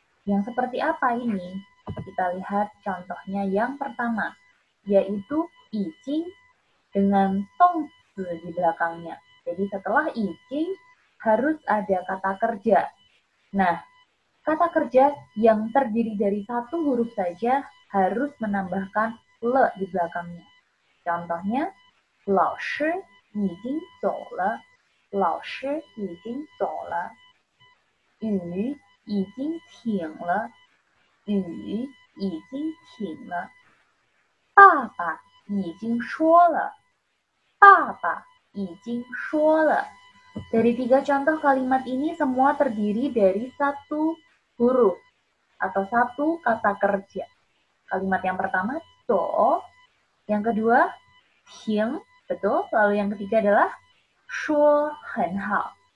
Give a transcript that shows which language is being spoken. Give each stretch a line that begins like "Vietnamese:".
Indonesian: Yang seperti apa ini? Kita lihat contohnya yang pertama, yaitu 已经 dengan 动词 di belakangnya. Jadi setelah 已经 harus ada kata kerja. Nah, kata kerja yang terdiri dari satu huruf saja harus menambahkan le di belakangnya.
Chinese: Contohnya, 老师已经走了，老师已经走了，雨已经停了，雨已经停了，爸爸已经说了，爸爸已经说了。
Indonesian: Dari 3 contoh kalimat ini semua terdiri dari satu huruf atau satu kata kerja. Kalimat yang pertama, 走, yang kedua, 停, betul, lalu yang ketiga adalah 说很好.